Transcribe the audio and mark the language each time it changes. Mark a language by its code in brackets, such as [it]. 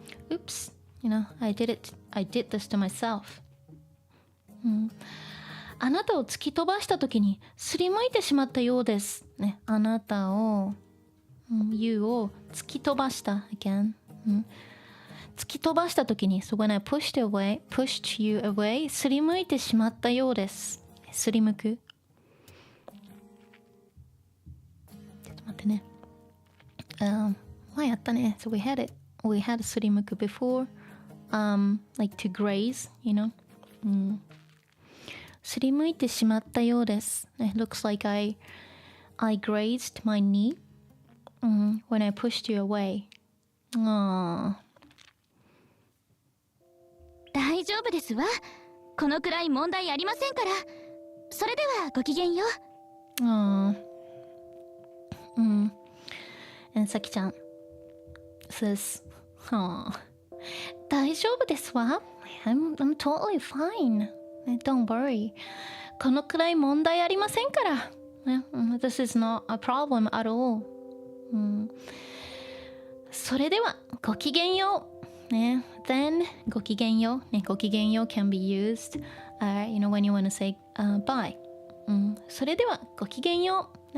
[en] Oops, I did this to myself. [ja] あなたを突き飛ばした時にすりむいてしまったようです。ね、あなたを、you を突き飛ばした again、突き飛ばした時に [en] so when I pushed you away [ja] すりむいてしまったようです。すりむく。ちょっと待ってね。前やったね。 [en] So we had すりむく before、like to graze, [ja] すりむいてしまったようです。 [en] It looks like I grazed my knee、when I pushed you away. [ja] 大丈夫ですわ。このくらい問題ありませんから。それではごきげんよう。 [en] And Saki-chan says, [ja] 大丈夫ですわ。 [en] I'm totally fine. Don't worry. [ja] このくらい問題ありませんから。 [en] This is not a problem at all. [ja] それではごきげんよう。 [en] ね、then ごきげんよう。ね、ごきげんよう can be used, when you want to say bye. [ja] それではごきげんよう。